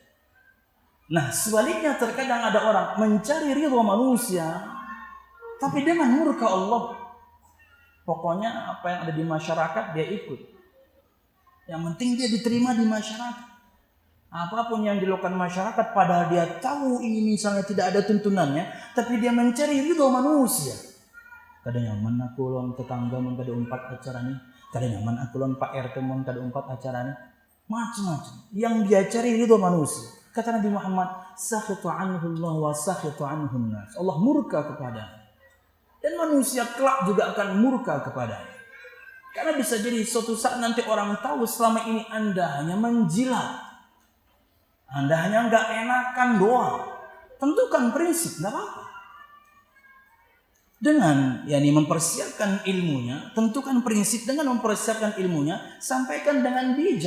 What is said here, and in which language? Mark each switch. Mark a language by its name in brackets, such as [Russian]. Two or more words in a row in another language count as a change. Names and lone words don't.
[Indonesian] Nah sebaliknya terkadang ada orang mencari ridho manusia tapi dengan murka Allah. Pokoknya apa yang ada di masyarakat dia ikut. Yang penting dia diterima di masyarakat. Apapun yang dilakukan masyarakat padahal dia tahu ini misalnya tidak ada tuntunannya, tapi dia mencari ridho manusia. [Banjar] Kada nyaman aku lawan tetangga mun kada umpat acara ni, kada nyaman aku lawan Pak RT mun kada umpat acara ni. [Indonesian] Macam-macam yang dia cari ridho manusia. Kata Nabi Muhammad, [Arabic] سخط عنه الله وسخط عنه الناس. [Indonesian] Allah murka kepadanya. Dan manusia kelak juga akan murka kepadanya. Karena bisa jadi suatu saat nanti orang tahu selama ini Anda hanya menjilat. Anda hanya enggak enakan doang. Tentukan prinsip, enggak apa-apa. Dengan mempersiapkan ilmunya, tentukan prinsip dengan mempersiapkan ilmunya, sampaikan dengan bijak.